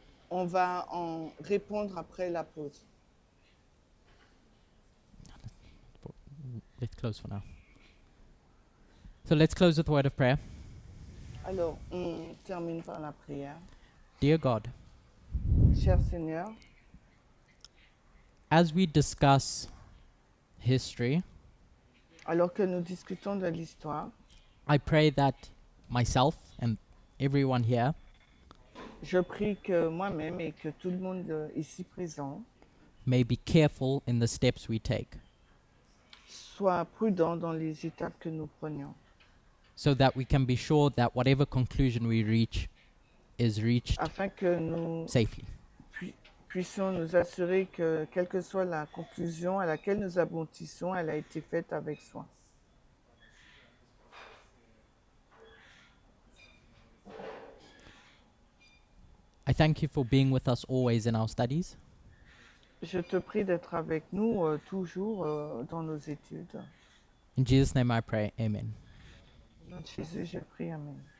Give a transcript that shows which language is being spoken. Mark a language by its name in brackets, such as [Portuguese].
[French] On va en répondre après la pause. [English] Let's close for now. So let's close with a word of prayer. [French] Alors, on termine par la prière. [English] Dear God, [French] Cher Seigneur, [English] as we discuss history, [French] alors que nous discutons de l'histoire, [English] I pray that myself and everyone here [French] je prie que moi-même et que tout le monde ici présent [English] may be careful in the steps we take, [French] soit prudent dans les étapes que nous prenions, [English] so that we can be sure that whatever conclusion we reach is reached [French] afin que nous [English] safely. [French] puissions nous assurer que, quelle que soit la conclusion à laquelle nous aboutissons, elle a été faite avec soin. [English] I thank you for being with us always in our studies. [French] Je te prie d'être avec nous toujours dans nos études. [English] In Jesus' name I pray, amen. [French] Au nom de Jésus, je prie, Amen.